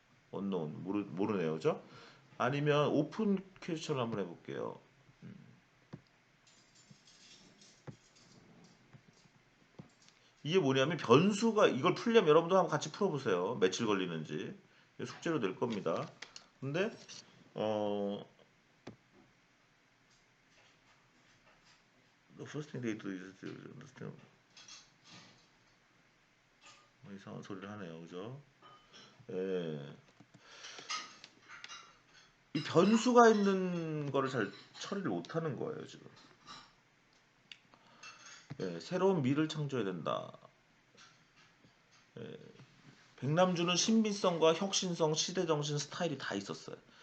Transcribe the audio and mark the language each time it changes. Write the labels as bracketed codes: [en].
[ko] 언노운 모르네요, 그죠? 아니면 오픈 퀘스천을 한번 해볼게요. 이게 뭐냐면 변수가 이걸 풀려면 여러분도 한번 같이 풀어보세요. 며칠 걸리는지 숙제로 낼 겁니다. 근데 어 [en] the first thing they do is to understand [ko] 이상한 소리를 하네요, 그죠? 예. 변수가 있는 거를 잘 처리를 못하는 거예요 지금. 예, 새로운 미를 창조해야 된다. 예, 백남주는 신비성과 혁신성, 시대정신, 스타일이 다 있었어요.